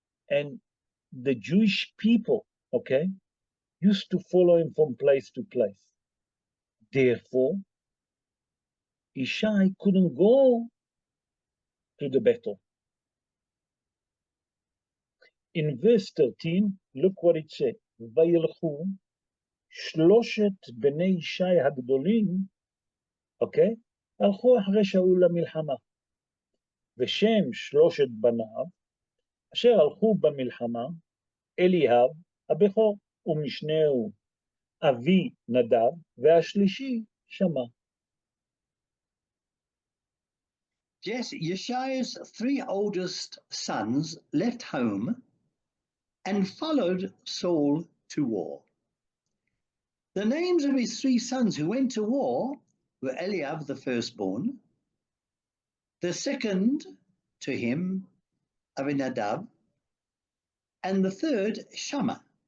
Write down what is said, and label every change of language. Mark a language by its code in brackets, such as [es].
[en] And the Jewish people, okay, used to follow him from place to place. Therefore, Ishai couldn't go to the battle. In verse 13, look what it said. [he] וילכו שלושת בני ישי הגדולים, אוקיי? הלכו אחרי שאול למלחמה. ושם שלושת בניו, אשר הלכו במלחמה, אליאב הבכור, ומשנהו אבי נדב, והשלישי שמע. [en] Yes, Yeshua's 3 oldest sons left home and followed Saul to war. The names of his 3 sons who went to war were Eliab, the firstborn, the second to him, Abinadab, and the third, Shammah.